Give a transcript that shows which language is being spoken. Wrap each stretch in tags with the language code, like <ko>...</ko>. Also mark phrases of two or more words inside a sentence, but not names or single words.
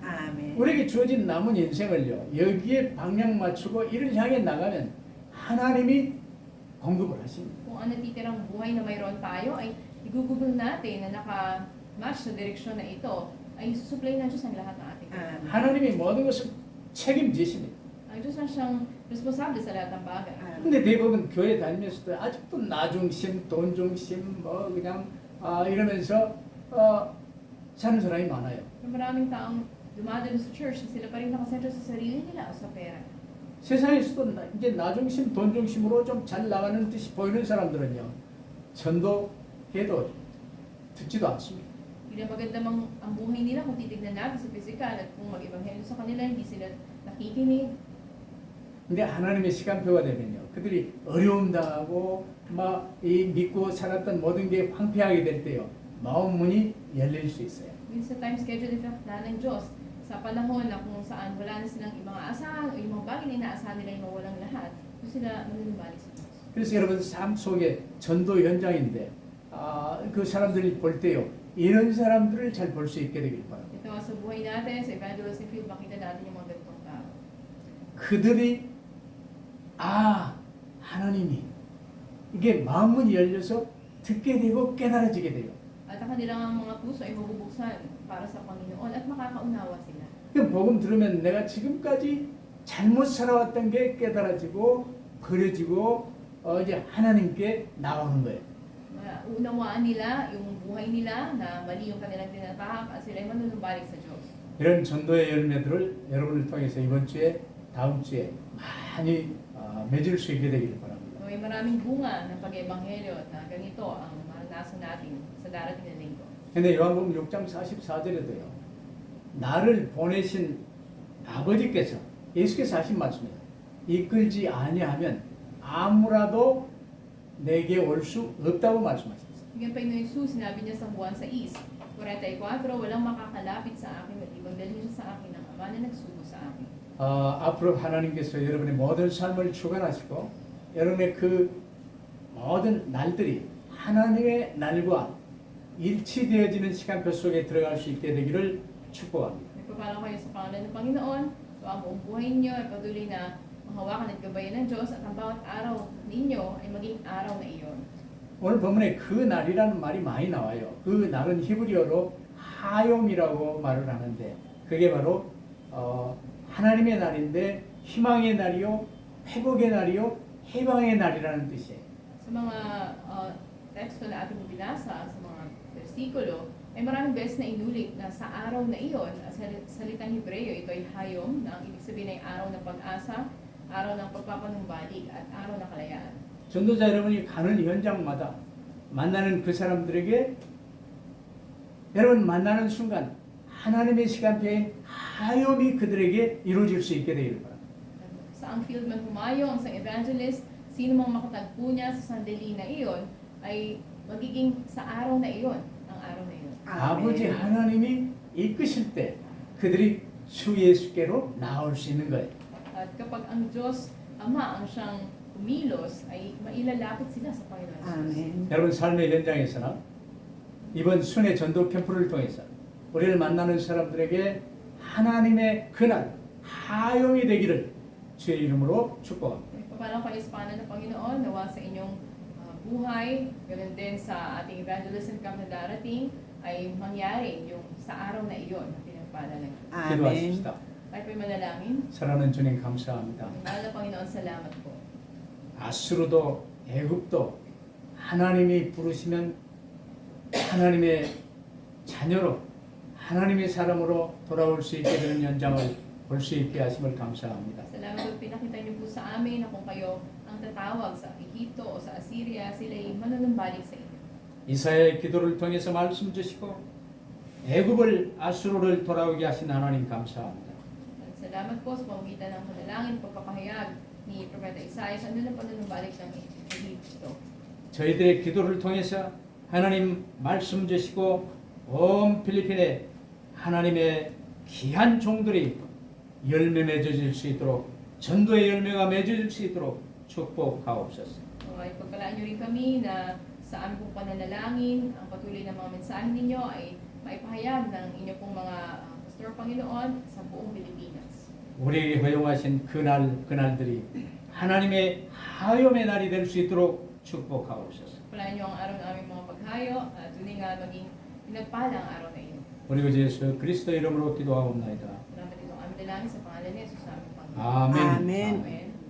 <ko>아멘. 우리에게 주어진 남은 인생을요 여기에 방향 맞추고 이를 향해 나가면 하나님이 공급을 하십니다.</ko> <tl>Kung ang natitirang buhay na mayroon tayo ay igugugol natin na naka-match sa direksyon na ito, ay susupply ng Diyos ang lahat ng ating.</tl> <ko>아멘. 하나님이 모든 것을 책임지십니다.</ko> <tl>Ang Diyos na siyang responsable sa lahat ng bagay.</tl> <ko>근데 대부분 교회 다니면서도 아직도 나중심, 돈중심 뭐 그냥 이러면서 사는 사람이 많아요.</ko> <tl>Pero maraming taong dumadalo sa church na sila pa rin nakasentro sa sarili nila o sa pera.</tl> <ko>세상에서도 이제 나중심, 돈중심으로 좀 잘 나가는 듯이 보이는 사람들은요 전도해도 듣지도 않습니다.</ko> <tl>Hindi na maganda ang buhay nila kung titignan natin sa physical at kung mag-ebanghelyo sa kanila, hindi sila nakikinig.</tl> <ko>근데 하나님의 시간표가 되면요 그들이 어려움 당하고 막 이 믿고 살았던 모든 게 황폐하게 될 때요 마음 문이 열릴 수 있어요.</ko> <tl>Minsan sa</tl> <en>time schedule</en> <tl>na ng Diyos, sa panahon na kung saan wala na silang ibang aasahan o yung mga bagay na inaasahan nila yung mawalang lahat, doon sila manunumbalik sa Diyos.</tl> <ko>그래서 여러분 삶 속에 전도 현장인데 그 사람들이 볼 때요 이런 사람들을 잘 볼 수 있게 되길 바랍니다.</ko> <tl>Ito sa buhay natin, sa</tl> <en>evangelism field,</en> <tl>makita natin yung mga ganitong tao.</tl> <ko>그들이 하나님이 이게 마음문이 열려서 듣게 되고 깨달아지게 돼요.</ko> <tl>At ang kanilang mga puso ay mabubuksan para sa Panginoon at makakaunawa sila.</tl> <ko>그 복음 들으면 내가 지금까지 잘못 살아왔던 게 깨달아지고 버려지고 이제 하나님께 나오는 거예요.</ko> <tl>Unawaan nila yung buhay nila na mali yung kanilang tinatahak at sila ay manunumbalik sa Diyos.</tl> <ko>이런 전도의 열매들을 여러분을 통해서 이번 주에 다음 주에 많이 맺을 수 있게 되기를 바랍니다.</ko> <tl>May maraming bunga ng pag-ebanghelyo na ganito ang maranasan natin sa darating na linggo.</tl> <ko>근데 요한복음 6장 44절에도요. 나를 보내신 아버지께서 예수께서 하신 말씀이에요. 이끌지 아니하면 아무라도 내게 올 수 없다고 말씀하셨어요.</ko> <tl>Hanggang pa ni Jesus, sinabi niya sa Juan 6:44, walang makakalapit sa akin at ibang dalhin siya sa akin ang Ama na nagsugo sa akin.</tl> <ko>앞으로 하나님께서 여러분의 모든 삶을 주관하시고 여러분의 그 모든 날들이 하나님의 날과 일치되어지는 시간표 속에 들어갈 수 있게 되기를 축복합니다.</ko> <tl>Nagpapala kayo sa pangalan ng Panginoon, so ang buong buhay niyo ay patuloy na mahawakan at gabayan ng Diyos at ang bawat araw ninyo ay maging araw na iyon.</tl> <ko>오늘 본문에 그 날이라는 말이 많이 나와요. 그 날은 히브리어로 하욤이라고 말을 하는데 그게 바로 하나님의 날인데 희망의 날이요, 회복의 날이요, 해방의 날이라는 뜻이에요.</ko> <tl>Sa mga teksto na ating binasa, sa mga versikulo, ay maraming beses na inulit na sa araw na iyon, sa salitang Hebreo, ito ay hayom, na ang ibig sabihin ay araw ng pag-asa, araw ng pagpapanumbalik, at araw ng kalayaan.</tl> <ko>전도자 여러분이 가는 현장마다 만나는 그 사람들에게 여러분 만나는 순간 하나님의 시간표에 하염이 그들에게 이루어질 수 있게 되기를 바랍니다.</ko> <tl>Saang field man pumayo ang isang evangelist, sino mang makatagpo niya sa sandali na iyon, ay magiging sa araw na iyon, ang araw na iyon.</tl> <ko>아버지 하나님이 이끄실 때 그들이 주 예수께로 나올 수 있는 거예요.</ko> <tl>At kapag ang Diyos, Ama, ang siyang kumilos, ay mailalapit sila sa Panginoon Jesus.</tl> <ko>아멘. 여러분 삶의 현장에서나 이번 순회 전도 캠프를 통해서 우리를 만나는 사람들에게 하나님의 그날 하염이 되기를 주의 이름으로 축복합니다.</ko> <tl>Paano kayo sa pangalan ng Panginoon, nawa sa inyong buhay, ganoon din sa ating</tl> <en>evangelism camp</en> <tl>na darating, ay mangyari yung sa araw na iyon na pinagpala ng Diyos.</tl> <ko>아멘. 기도하십시다.</ko> <tl>Tayo po'y manalangin.</tl> <ko>사랑하는 주님 감사합니다.</ko> <tl>Ang mahal na Panginoon, salamat po.</tl> <ko>아수르도 애굽도 하나님이 부르시면 하나님의 자녀로 하나님의 사람으로 돌아올 수 있게 되는 현장을 볼 수 있게 하심을 감사합니다.</ko> <tl>Salamat po, pinakita niyo po sa amin na kung kayo ang tatawag sa Ehipto o sa Assyria, sila ay manunumbalik sa inyo.</tl> <ko>이사야의 기도를 통해서 말씀 주시고 애굽을 아수르를 돌아오게 하신 하나님 감사합니다.</ko> <tl>At salamat po sa pamagitan ng panalangin, pagpapahayag ni Propeta Isaiah sa ano na panunumbalik ng Ehipto.</tl> <ko>저희들의 기도를 통해서 하나님 말씀 주시고 온 필리핀에 하나님의 귀한 종들이 열매 맺어질 수 있도록 전도의 열매가 맺어질 수 있도록 축복하옵소서.</ko> <tl>Ay pagpalaan niyo rin kami na sa aming pong pananalangin, ang patuloy na mga mensahe ninyo ay maipahayag ng inyong pong mga pastor Panginoon sa buong Pilipinas.</tl> <ko>우리에게 허용하신 그날들이 하나님의 하염의 날이 될 수 있도록 축복하옵소서.</ko> <tl>Palaan niyo ang araw ng aming mga paghayo at tunay nga maging pinagpala ang araw na iyon.</tl> <ko>우리 구 예수 그리스도 이름으로 기도하옵나이다.</ko> <tl>Salamat ito ang aming dalangin sa pangalan ni Jesus sa aming Panginoon.</tl> <ko>아멘. 아멘.</ko> <tl>Amen.</tl>